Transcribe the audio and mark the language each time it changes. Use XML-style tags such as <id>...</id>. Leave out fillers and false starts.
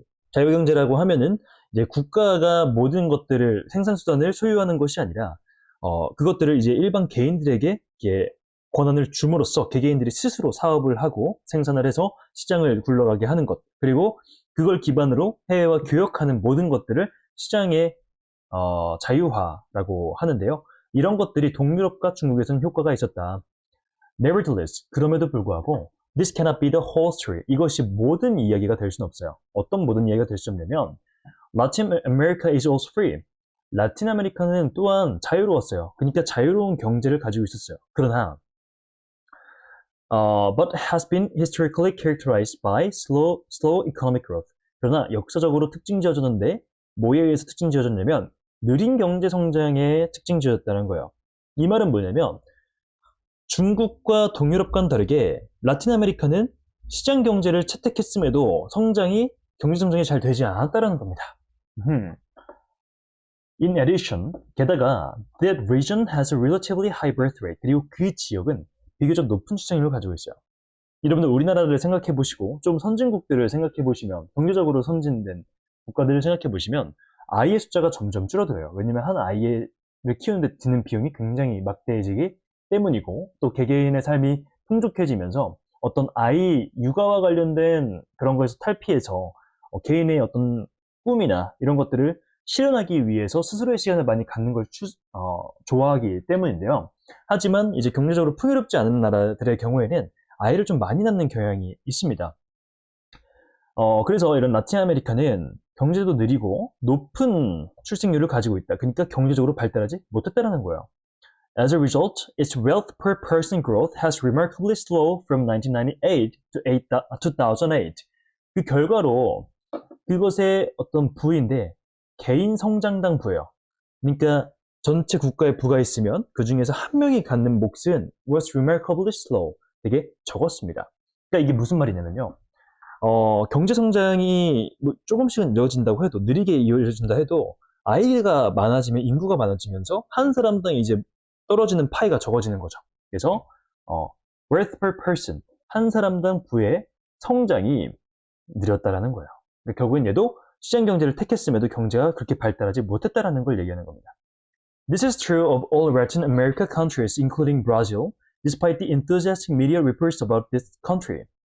<ko>자유경제라고 하면은 이제 국가가 모든 것들을 생산수단을 소유하는 것이 아니라 그것들을 이제 일반 개인들에게 권한을 줌으로써 개개인들이 스스로 사업을 하고 생산을 해서 시장을 굴러가게 하는 것, 그리고 그걸 기반으로 해외와 교역하는 모든 것들을 시장의 자유화라고 하는데요. 이런 것들이 동유럽과 중국에서는 효과가 있었다.</ko> <en>Nevertheless,</en> <ko>그럼에도 불구하고</ko> <en>this cannot be the whole story.</en> <ko>이것이 모든 이야기가 될 수는 없어요. 어떤 모든 이야기가 될 수 없냐면</ko> <en>Latin America is also free.</en> <ko>라틴 아메리카는 또한 자유로웠어요. 그러니까 자유로운 경제를 가지고 있었어요. 그러나</ko> <en>but has been historically characterized by slow economic growth.</en> <ko>그러나 역사적으로 특징 지어졌는데 뭐에 의해서 특징 지어졌냐면 느린 경제 성장에 특징 지어졌다는 거예요. 이 말은 뭐냐면 중국과 동유럽과는 다르게 라틴 아메리카는 시장 경제를 채택했음에도 경제 성장이 잘 되지 않았다는 겁니다.</ko> <en>In addition,</en> <ko>게다가</ko> <en>that region has a relatively high birth rate.</en> <ko>그리고 그 지역은 비교적 높은 출생률을 가지고 있어요. 여러분들 우리나라를 생각해 보시고 좀 선진국들을 생각해 보시면 경제적으로 선진된 국가들을 생각해 보시면 아이의 숫자가 점점 줄어들어요. 왜냐면 한 아이를 키우는데 드는 비용이 굉장히 막대해지기 때문이고 또 개개인의 삶이 풍족해지면서 어떤 아이 육아와 관련된 그런 거에서 탈피해서 개인의 어떤 꿈이나 이런 것들을 실현하기 위해서 스스로의 시간을 많이 갖는 걸 좋아하기 때문인데요. 하지만 이제 경제적으로 풍요롭지 않은 나라들의 경우에는 아이를 좀 많이 낳는 경향이 있습니다. 그래서 이런 라틴 아메리카는 경제도 느리고 높은 출생률을 가지고 있다. 그러니까 경제적으로 발달하지 못했다는 거예요.</ko> <en>As a result, its wealth per person growth has remarkably slow from 1998 to 2008.</en> <ko>그 결과로 그것의 어떤 부인데 개인 성장당 부예요. 그러니까 전체 국가의 부가 있으면 그 중에서 한 명이 갖는 몫은</ko> <en>was remarkably slow.</en> <ko>되게 적었습니다. 그러니까 이게 무슨 말이냐면요. 경제 성장이 뭐 조금씩은 이루어진다고 해도 느리게 이루어진다 해도 아이가 많아지면 인구가 많아지면서 한 사람당 이제 떨어지는 파이가 적어지는 거죠. 그래서</ko> <en>worth per person</en> <ko>한 사람당 부의 성장이 느렸다라는 거예요. 그러니까 결국엔 얘도 시장 경제를 택했음에도 경제가 그렇게 발달하지 못했다라는 걸 얘기하는 겁니다.</ko> <en>This is true of all Latin America countries, including Brazil, despite the enthusiastic media reports about this country.</en>